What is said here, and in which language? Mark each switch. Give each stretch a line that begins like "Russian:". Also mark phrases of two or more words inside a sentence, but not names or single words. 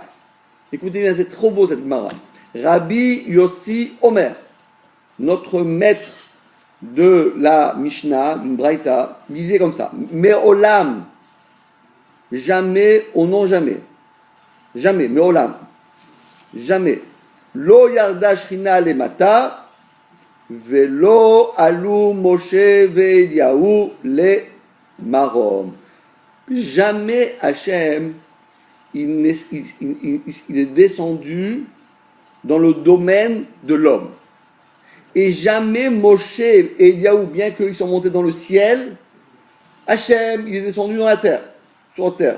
French: Écoutez bien, c'est trop beau cette Gemara. Rabbi Yossi Omer, notre maître de la Mishnah, d'une Braïta, disait comme ça: Me'olam, jamais, au non jamais. Jamais, Me'olam, jamais.
Hebrew: לא ירדה שכינה למטה ולא עלו משה ואליהו למרום.
French: Jamais Hachem il est descendu dans le domaine de l'homme. Et jamais Moshe et Eliyahu, bien qu'ils sont montés dans le ciel, Hachem, il est descendu dans la terre, sur terre.